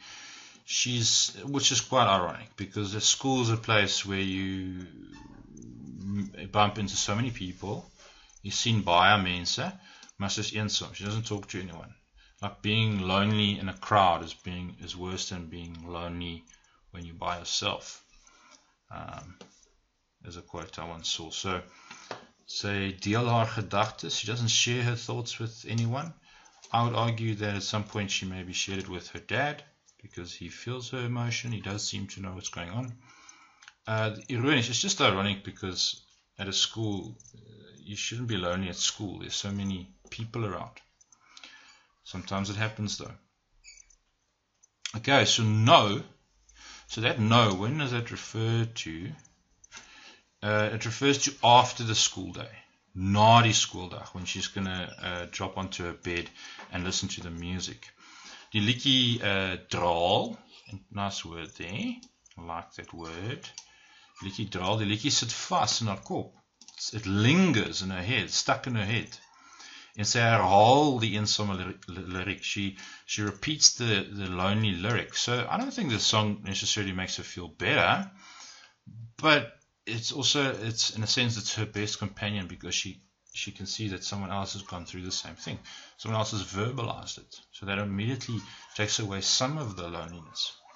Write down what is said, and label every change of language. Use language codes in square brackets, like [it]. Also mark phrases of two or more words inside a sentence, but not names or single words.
[en] Which is quite ironic, because the school is a place where you bump into so many people. You've seen [af] baie mense, maar sy is eensaam. [en] She doesn't talk to anyone. Like being lonely in a crowd is worse than being lonely when you're by yourself. There's a quote I once saw. [af] So sy deel haar gedagtes. [en] She doesn't share her thoughts with anyone. I would argue that at some point she maybe shared it with her dad, because he feels her emotion. He does seem to know what's going on. Ironic. It's just ironic, because at a school, you shouldn't be lonely at school. There's so many people around. Sometimes it happens though. Okay, so no. So that no, when does that refer to? It refers to after the school day. [af] Na die skooldag, [en] when she's going to drop onto her bed and listen to the music. [af] Die liedjie draal, [en] nice word there, I like that word. [af] Die liedjie draal, die liedjie sit vas in haar kop. [en] It lingers in her head, stuck in her head. [af] En sy herhaal die eensame lyric. [en] She repeats the lonely lyric. So I don't think the song necessarily makes her feel better, but it's in a sense, it's her best companion, because she she can see that someone else has gone through the same thing. Someone else has verbalized it. So that immediately takes away some of the loneliness.